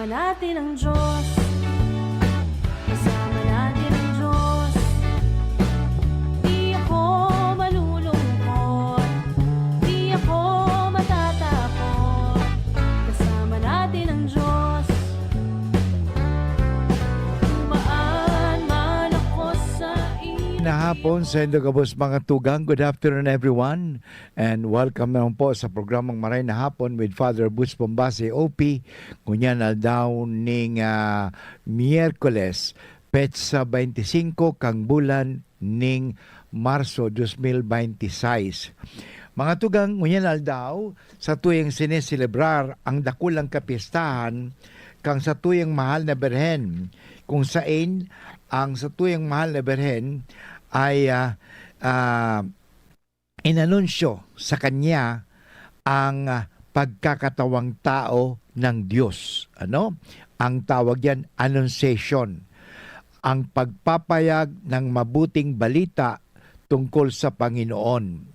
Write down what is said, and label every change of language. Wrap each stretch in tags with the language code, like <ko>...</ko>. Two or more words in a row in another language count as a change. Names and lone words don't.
<tl>natin ang Diyos. Kasama natin ang Diyos. Di ako malulungkot, di ako matatakot. Kasama natin ang Diyos. Dumaan man ako sa iyo.</tl> <bik>Nahapon sa Indogabos mga tugang.</bik> <en>Good afternoon everyone and welcome</en> <tl>naman po sa programang</tl> <en>Maray na Hapon with Father Butch Bombase OP.</en> <bik>Kunyan na daw ning Miyerkules, petsa 25 kang bulan ning Marso 2026. Mga tugang, kunyan na daw sa tuyang sineselebrar ang dakulang kapistahan kang sa tuyang mahal na Berhen, kung saan ang sa tuyang mahal na Berhen</bik> <tl>ay inanunsyo sa kanya ang pagkakatawang tao ng Diyos.</tl> <bik>Ano?</bik> <tl>Ang tawag yan, annunciation. Ang pagpapayag ng mabuting balita tungkol sa Panginoon.</tl>